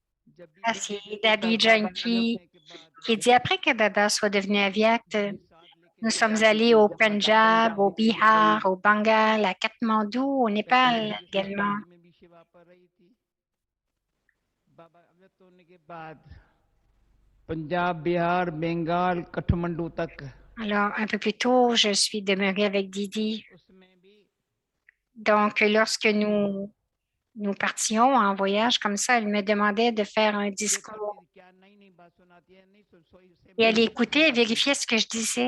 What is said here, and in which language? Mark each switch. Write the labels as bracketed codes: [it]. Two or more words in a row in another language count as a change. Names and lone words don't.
[fr] C'est Daddy Janki qui dit après que Baba soit devenu aviate, Nous sommes allés au Punjab, au Bihar, au Bengale, à Katmandou, au Népal également. [hi] पंजाब बिहार बंगाल काठमांडू तक [fr] Alors, un peu plus tôt, je suis demeurée avec Didi. Donc, lorsque nous partions en voyage comme ça, elle me demandait de faire un discours. Et elle écoutait et vérifiait ce que je disais.